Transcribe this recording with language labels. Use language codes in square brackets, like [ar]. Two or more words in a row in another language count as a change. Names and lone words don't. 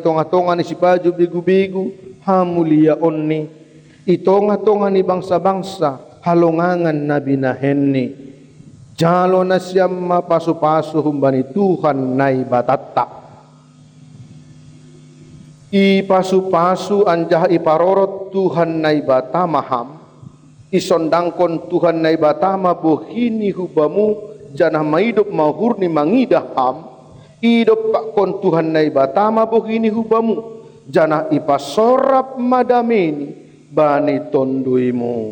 [bts] itonga-tonga ni si Baju bigu-bigu, hamulia onni, itonga-tonga ni bangsa-bangsa, halongangan na binahenni, jalo na siyam mapaso-paso humbani Tuhan na ibatata. Ipasu-pasu anjah iparorot Tuhan na ibatamaham, isondangkon Tuhan na ibatama buhini hubamu, janah maidop mahurni mangidaham, idop pakon Tuhan na ibatama buhini hubamu, janah ipasorap madameni bani tonduimu.